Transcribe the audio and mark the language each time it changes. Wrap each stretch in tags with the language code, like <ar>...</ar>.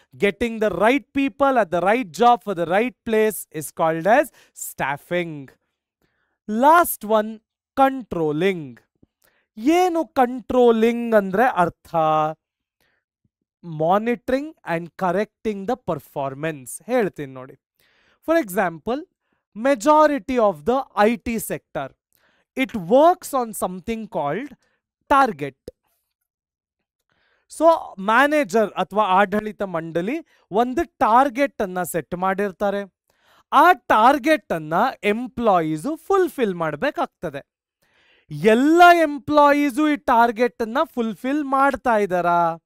<en>Getting the right people at the right job for the right place is called as staffing. Last one, controlling.</en> <kn>ಏನು controlling ಅಂದ್ರೆ ಅರ್ಥ?</kn> <en>Monitoring and correcting the performance.</en> <kn>ಹೇಳ್ತೀನಿ ನೋಡಿ.</kn> <en>For example, majority of the IT sector, it works on something called target.</en> <kn>So manager ಅಥವಾ ಆಡಳಿತ ಮಂಡಳಿ ಒಂದು target ಅನ್ನ ಸೆಟ್ ಮಾಡಿರ್ತಾರೆ. ಆ ಟಾರ್ಗೆಟ್ ಅನ್ನ ಎಂಪ್ಲಾಯೀಸು ಫುಲ್ಫಿಲ್ ಮಾಡಬೇಕಾಗ್ತದೆ. ಎಲ್ಲ ಎಂಪ್ಲಾಯೀಸು ಈ ಟಾರ್ಗೆಟ್ ಅನ್ನ ಫುಲ್ಫಿಲ್ ಮಾಡ್ತಾ ಇದ್ದಾರಾ?</kn>